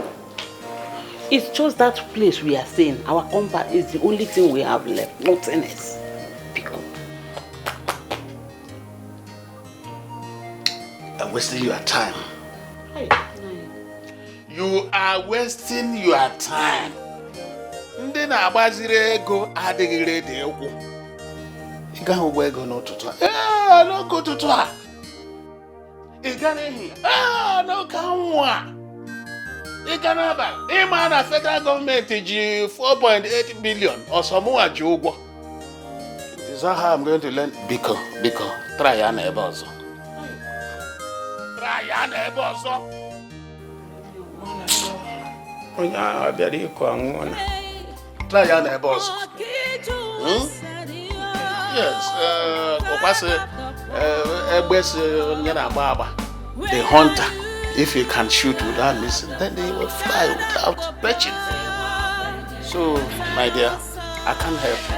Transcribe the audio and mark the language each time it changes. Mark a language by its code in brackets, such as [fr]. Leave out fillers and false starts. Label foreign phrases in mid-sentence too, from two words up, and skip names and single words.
[en] It's just that place we are staying. Our compound is the only thing we have left. Nothing else. Biko. I'm wasting your time. You are wasting your time. [ig] Ndị na-agbaziri ego adịghị ready egwu. Ị gaghị ụgbọ ego n'ụtụtụ a. N'oge ụtụtụ a. Ị ga n'ehihie. N'oge anwụ a. Ị ga n'abalị. Ịma na federal gọọmenti ji 4.8 billion ọsọmụwa ji ụgwọ. [en] Is that how I'm going to learn? [ig] Biko, try ya na ebe ọzọ. Try ya na ebe ọzọ. Onye ahụ bịara ịkụ anwụna. Try ya na ebe ọzọ. [en] Yes, the hunter, if he can shoot without missing, then he will fly without perching. So, my dear, I can't help you.